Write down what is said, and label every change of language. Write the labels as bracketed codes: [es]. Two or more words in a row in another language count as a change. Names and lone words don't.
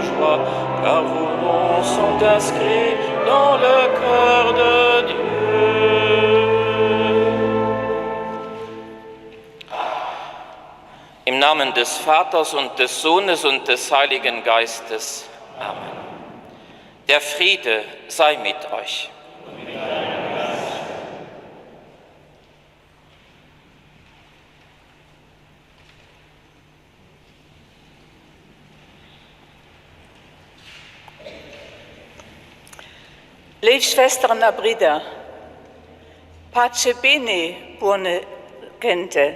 [fr] foi, car vos noms sont inscrits dans le cœur de Dieu. [de] Im Namen des Vaters und des Sohnes und des Heiligen Geistes. Amen. Der Friede sei mit euch. Liebe Schwestern und Brüder, [it] Pace bene, buone gente.